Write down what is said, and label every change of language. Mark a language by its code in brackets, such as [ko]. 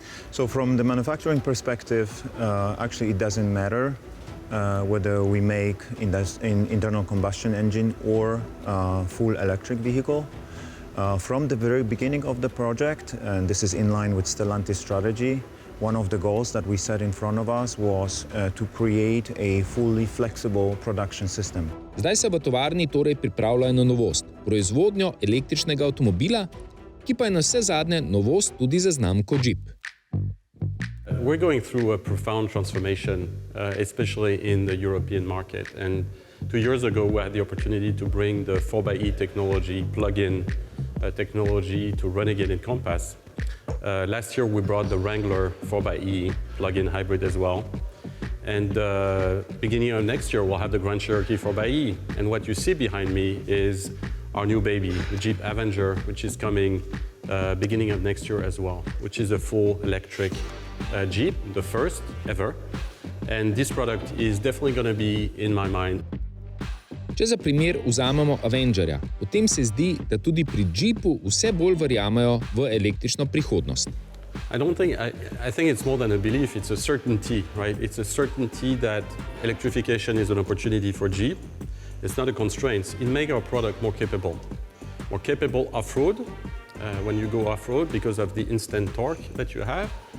[en] So from the manufacturing perspective, actually it doesn't matter whether we make an internal combustion engine or full electric vehicle. From the very beginning of the project, and this is in line with Stellantis strategy, One of the goals that we set in front of us was to create a fully flexible production system. [sl] Zdaj se v tovarni torej pripravljajo na novost, proizvodnjo električnega avtomobila, ki pa je na vse zadnje novost tudi za znamko Jeep. [en] We're going through a profound transformation, especially in the European market. And 2 years ago, we had the opportunity to bring the 4xe technology, plug-in technology to Renegade and Compass. Last year, we brought the Wrangler 4xe plug-in hybrid as well. And beginning of next year, we'll have the Grand Cherokee 4xe. And what you see behind me is our new baby, the Jeep Avenger, which is coming beginning of next year as well, which is a full electric Jeep, the first ever. And this product is definitely going to be in my mind. [sl] Če za primer vzamemo Avengerja, potem se zdi, da tudi pri Jeepu vse bolj verjamejo v električno prihodnost. [en] I think it's more than a belief, it's a certainty, right? It's a certainty that electrification is an opportunity for Jeep. It's not a constraint. It makes our product more capable off-road, when you go off-road because of the instant torque that you have.